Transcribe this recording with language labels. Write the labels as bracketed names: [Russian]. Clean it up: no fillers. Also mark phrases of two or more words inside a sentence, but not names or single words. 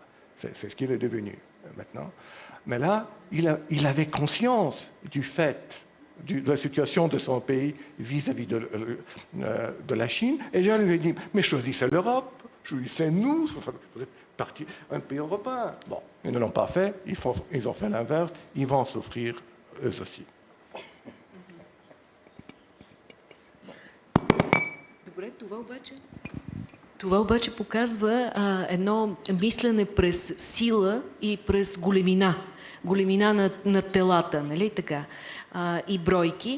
[French] C'est ce qu'il est devenu maintenant. Mais là, il avait conscience du fait de la situation de son pays vis-à-vis de la Chine. Et je lui ai dit, mais choisissez l'Europe, choisissez nous, vous êtes parti un pays européen. Bon, ils ne l'ont pas fait, ils ont fait l'inverse, ils vont souffrir eux aussi. [Bulgarian] Добре, това обаче показва едно мислене през сила и през големина. Големина на телата, нали така? И бройки.